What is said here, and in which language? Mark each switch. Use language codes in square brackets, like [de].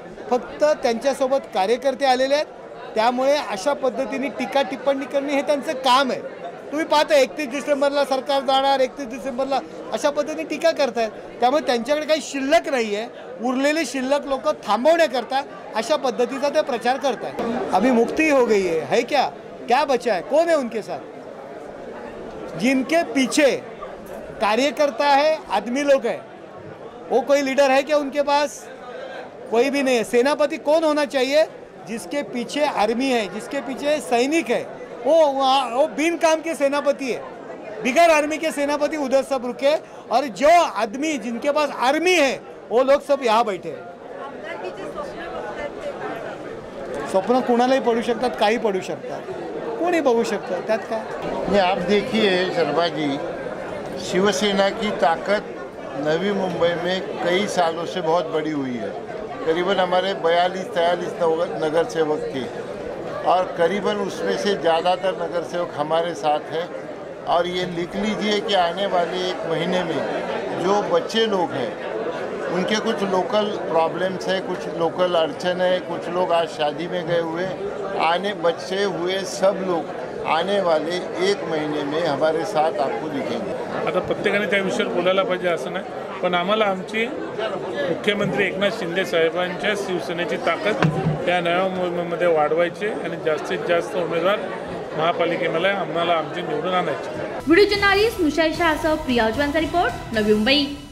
[mr] फक्त त्यांच्यासोबत कार्यकर्ते आलेले आहेत, त्यामुळे अशा पद्धतीने टीका टिप्पणी करणे हे त्यांचं काम आहे. तुम्ही पाहता 31 डिसेंबरला सरकार जाणार, 31 डिसेंबरला अशा पद्धतीने टीका करतायत. त्यामुळे त्यांच्याकडे काही शिल्लक नाही आहे. उरलेले शिल्लक लोक थांबवण्याकरता अशा पद्धतीचा ते प्रचार करतायत. [hi] अभी मुक्ति हो गई है क्या बचा है, कौन है उनके साथ? जिनके पीछे कार्यकर्ता है, आदमी लोग है, वो कोई लीडर है क्या उनके पास? कोई भी नहीं है. सेनापति कौन होना चाहिए? जिसके पीछे आर्मी है, जिसके पीछे सैनिक है, वो बिन काम के सेनापति है. बिगर आर्मी के सेनापति उधर सब रुके, और जो आदमी जिनके पास आर्मी है वो लोग सब यहाँ बैठे. [mr] स्वप्न कुणालाही पडू शकतात, काही पडू शकतात, कोणी बघू शकतं, त्यात काय. [hi] आप देखिए शर्मा जी, शिवसेना की ताकत नवी मुंबई में कई सालों से बहुत बड़ी हुई है. करीबन हमारे 42-43 नगर सेवक थे और करीबन उसमें से ज़्यादातर नगर सेवक हमारे साथ हैं. और ये लिख लीजिए कि आने वाले 1 महीने में जो बच्चे लोग हैं उनके कुछ लोकल प्रॉब्लम्स है, कुछ लोकल अड़चन है, कुछ लोग आज शादी में गए हुए, बच्चे हुए सब लोग आने वाले 1 महीने में हमारे साथ आपको दिखेंगे. [mr] आता प्रत्येकाने त्या विषयावर बोलायला पाहिजे असं नाही, पण आम्हाला आमची मुख्यमंत्री एकनाथ शिंदे साहेबांच्या शिवसेनेची ताकद या नव्या मुंबईमध्ये वाढवायची आणि जास्तीत जास्त उमेदवार महापालिकेमध्ये आम्हाला आमची निवडून आणायची. Video journalist मुशाई शहासह Priya उजवांचा report, Navi Mumbai.